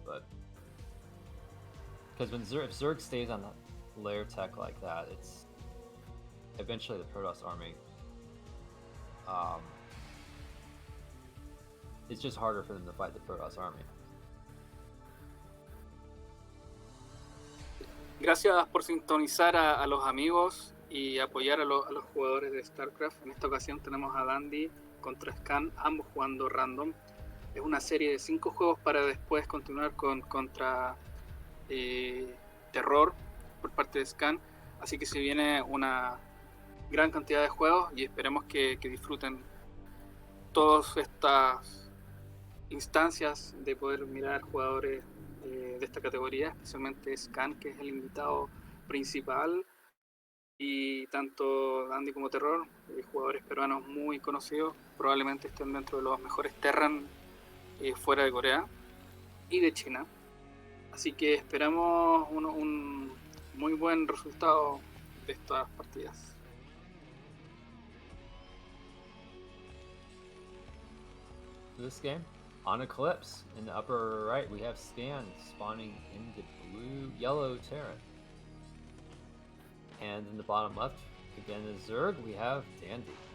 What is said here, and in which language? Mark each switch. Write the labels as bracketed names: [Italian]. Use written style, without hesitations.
[English] But because if Zerg stays on layer tech like that, it's eventually the Protoss army. It's just harder for them to fight the Protoss army. [Spanish] Gracias por sintonizar a los amigos y apoyar a los jugadores de StarCraft. En esta ocasión tenemos a Dandy contra Scan, ambos jugando random. Es una serie de 5 juegos para después continuar contra Terror por parte de Scan. Así que se viene una gran cantidad de juegos y esperemos que disfruten todas estas instancias de poder mirar jugadores de esta categoría, especialmente Scan, que es el invitado principal, y tanto Dandy como Terror, jugadores peruanos muy conocidos, probablemente estén dentro de los mejores Terran fuera de Corea y de China. Así que esperamos un muy buen resultado de estas partidas. [English] This game, on Eclipse, in the upper right, we have Scan spawning into yellow Terran. And in the bottom left, again is Zerg, we have Dandy.